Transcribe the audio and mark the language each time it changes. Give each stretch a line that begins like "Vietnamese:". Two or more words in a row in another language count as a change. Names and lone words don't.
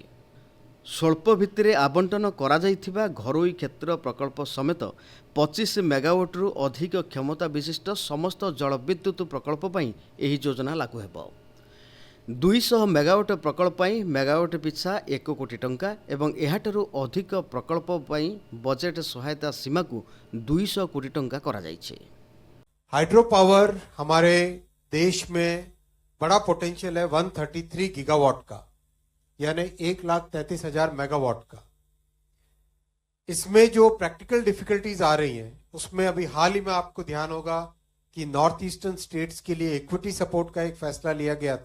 Odia: ସ୍ୱଳ୍ପ ଭିତ୍ତିରେ ଆବଣ୍ଟନ କରାଯାଇଥିବା ଘରୋଇ କ୍ଷେତ୍ର ପ୍ରକଳ୍ପ ସମେତ 25 ମେଗାୱାଟ୍ରୁ ଅଧିକ କ୍ଷମତା ବିଶିଷ୍ଟ ସମସ୍ତ ଜଳବିଦ୍ୟୁତ ପ୍ରକଳ୍ପ ପାଇଁ ଏହି ଯୋଜନା ଲାଗୁ ହେବ। 200 ମେଗାୱାଟ୍ ପ୍ରକଳ୍ପ ପାଇଁ ମେଗାୱାଟ୍ ପିଛା 1 କୋଟି ଟଙ୍କା ଏବଂ ଏହାଠାରୁ ଅଧିକ ପ୍ରକଳ୍ପ ପାଇଁ ବଜେଟ୍ ସହାୟତା ସୀମାକୁ 200 କୋଟି ଟଙ୍କା କରାଯାଇଛି।
English: hydro power
Hindi: हमारे देश में बड़ा पोटेंशियल है 133 गीगावाट का, यानी 1,33,000 मेगावाट का। इसमें जो
English: practical difficulties
Hindi: आ रही हैं उसमें अभी हाल ही में आपको ध्यान होगा कि
English: North Eastern States
Hindi: के लिए
English: equity support
Hindi: का एक फैसला लिया गया था।